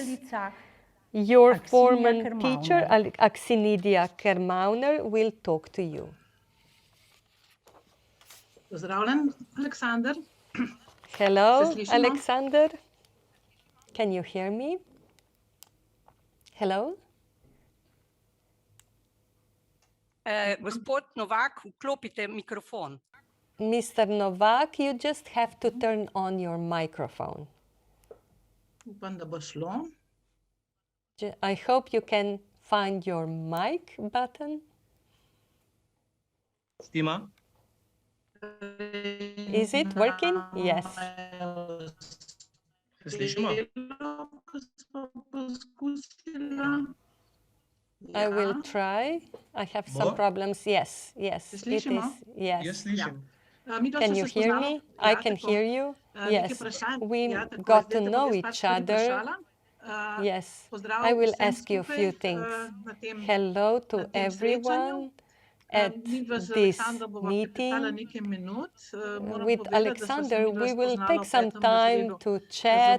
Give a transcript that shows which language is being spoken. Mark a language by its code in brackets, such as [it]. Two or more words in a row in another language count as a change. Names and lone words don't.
[en] Your former teacher, Aksinidia Kermauner, will talk to you. [sl] Pozdravljen, Aleksander. [en] Hello, Alexander. Can you hear me? Hello? [sl] Gospod Novak, vklopite mikrofon. [en] Mr. Novak, you just have to turn on your microphone. [sl] Upam, da bo šlo. [en] I hope you can find your mic button. [sl] Stima? [en] Is it working? Yes. [sl] Slišimo? [en] I will try. I have some problems. Yes, yes, it is. Yes. [sl] Jaz slišim. [en] Can you hear me? I can hear you. Yes. We got to know each other. Yes. I will ask you a few things. Hello to everyone at this meeting. With Alexander, we will take some time to chat.